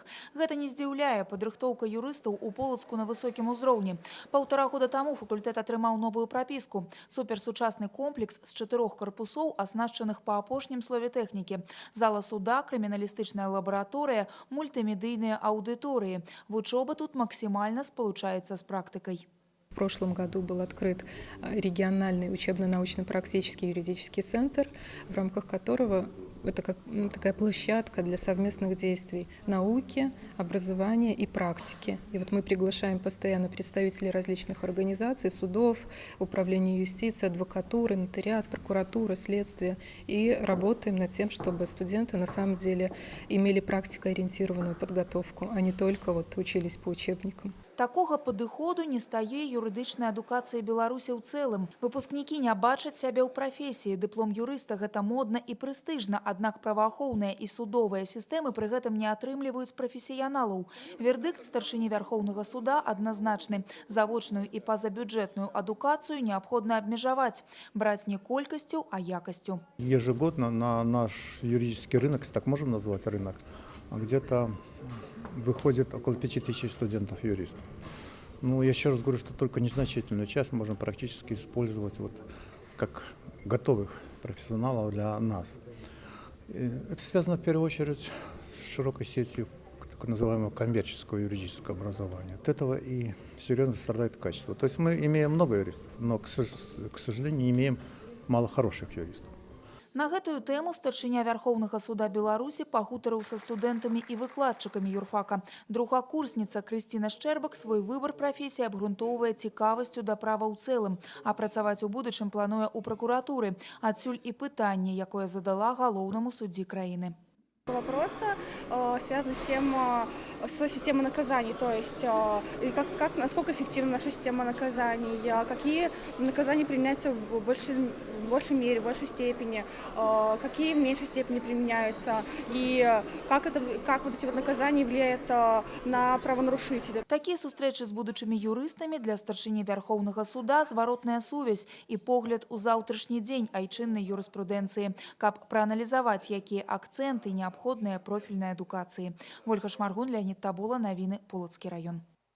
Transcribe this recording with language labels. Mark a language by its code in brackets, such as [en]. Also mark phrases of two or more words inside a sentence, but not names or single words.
[be] Гэта не здзіўляе, падрыхтоўка юрыстаў у Полацку на высокім узроўні. 1,5 года таму факультэт атрымаў новую прапіску. Суперсучасны комплекс з 4 карпусоў, аснашчаных па апошнім слове тэхнікі. Зала суда, крыміналістычная лабараторыя, мультымедыйныя аўдыторыі. [ru] Вучоба тут максимально получается с практикой. В прошлом году был открыт региональный учебно-научно-практический юридический центр, в рамках которого это такая площадка для совместных действий науки, образования и практики. И вот мы приглашаем постоянно представителей различных организаций, судов, управления юстиции, адвокатуры, нотариат, прокуратуры, следствия. И работаем над тем, чтобы студенты на самом деле имели практикоориентированную подготовку, а не только учились по учебникам. [be] Такога падыходу не стае юрыдычная адукацыя Беларусі ў цэлым. Выпускнікі не бачаць сябе ў прафесіі. Дыплом юрыста гэта модна і прэстыжна, аднак праваахоўныя і судовыя сістэмы пры гэтым не атрымліваюць прафесіяналаў. Вердыкт старшыні Вярхоўнага суда адназначны. Завочную і пазабюджэтную адукацыю неабходна абмежаваць. Браць не колькасцю, а якасцю. [ru] Ежегодно на наш юридический рынок, если так можем назвать рынок, где-то выходит около 5000 студентов-юристов. Ну, я еще раз говорю, что только незначительную часть можно практически использовать как готовых профессионалов для нас. И это связано в первую очередь с широкой сетью так называемого коммерческого юридического образования. От этого и серьезно страдает качество. То есть мы имеем много юристов, но, к сожалению, не имеем мало хороших юристов. [be] На гэтую тэму старшыня Вярхоўнага суда Беларусі пагутарыў са студэнтамі і выкладчыкамі юрфака. Другакурсніца Крысціна Шчэрбак свой выбар прафесіі абгрунтоўвае цікавасцю да права ў цэлым, а працаваць у будучым плануе ў пракуратуры. Адсюль і пытанне, якое задала галоўнаму суддзі краіны. [ru] Вопроса связан с системой наказаний, то есть насколько эффективна наша система наказаний, какие наказания применяются в большей мере, в большей степени, какие в меньшей степени применяются, и как эти наказания влияют на правонарушителя. [be] Такія сустрэчы з будучымі юрыстамі для старшыні Вярхоўнага суда зваротная сувязь і погляд у заўтрашні дзень айчыннай юрыспрудэнцыі, каб прааналізаваць, якія акцэнты неабходныя профільнай адукацыі. Вольга Шмаргун, Леонид Табула, навіны Полацкі раён.